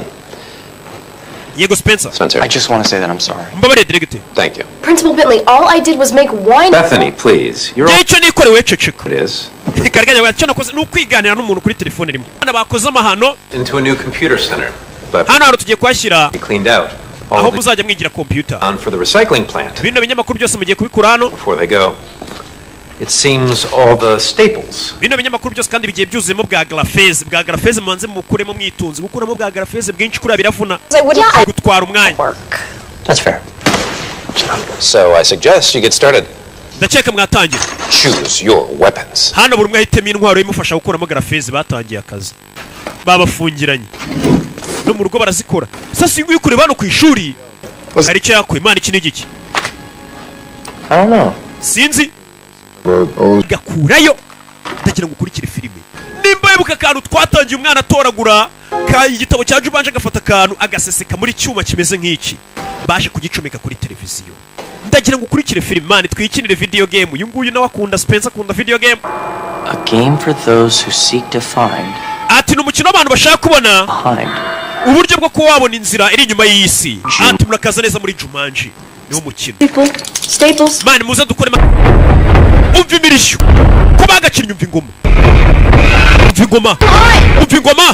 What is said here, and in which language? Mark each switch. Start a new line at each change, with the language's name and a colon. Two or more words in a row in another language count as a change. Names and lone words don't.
Kinyarwanda: Yego Spencer. Spencer.
English: I just want to say that I'm sorry.
Kinyarwanda: Mbabarire diregiteri.
English: Thank you. Principal Bentley, all I did was make one. Bethany, please. You're all
Kinyarwanda: Icyo nikorewe ceceka.
English: it is.
Kinyarwanda: Kariganya cyo nakoze ni ukwiganira n'umuntu kuri telefone rimwe. Hano bakoze amahano.
English: Into a new computer center. But
Kinyarwanda: Hano hano tugiye kwashyira
English: we cleaned out
Kinyarwanda: aho
English: all the
Kinyarwanda: muzajya mwigira computer.
English: on for the recycling plant
Kinyarwanda: Bino binyamakuru byose mugiye kubikura hano.
English: before they go. It seems all the staples.
Kinyarwanda: Bino binyamakuru byose kandi bigiye byuzuyemo bwa grafeze mubanze mukuremo mwitunze gukuramo bwa grafeze bwinshi kuri biravuna. Gutwara umwanya.
English: That's fair. So I suggest you get started.
Kinyarwanda: Ndakeka mwatangira.
English: Choose your weapons.
Kinyarwanda: Hano buri umwe ahitemo intwaro imufasha gukuramo grafeze batangiye akazi. Babafungiranye. No mu rugo barazikora. Sasa iyo ukure bano ku ishuri. Hari icyo yakwe Imana iki n'igiki.
English: I don't know.
Kinyarwanda: Sinzi. Gakurayo. Ndagira ngo ukurikire filime. Nimba yibuka akantu twatangiye umwana atoragura igitabo cya Jumanji agafata akantu agaseseka muri cyuma kimeze nk'iki. Baje kugicomeka kuri televiziyo. Ndagira ngo ukurikire filime mani twikinire
English: video game.
Kinyarwanda: Uyu nguyu nawe akunda Spencer akunda
English: video game. A game for those who seek to find
Kinyarwanda: Ati ni umukino abantu bashaka kubona
English: behind.
Kinyarwanda: uburyo bwo kuba wabona inzira iri inyuma y'isi. Ati murakaza neza muri Jumanji. Niwo mukino. Staples. Mani muze dukore umva imirishyo. Ko bagakinnye umva ingoma. Umva ingoma. Umva ingoma.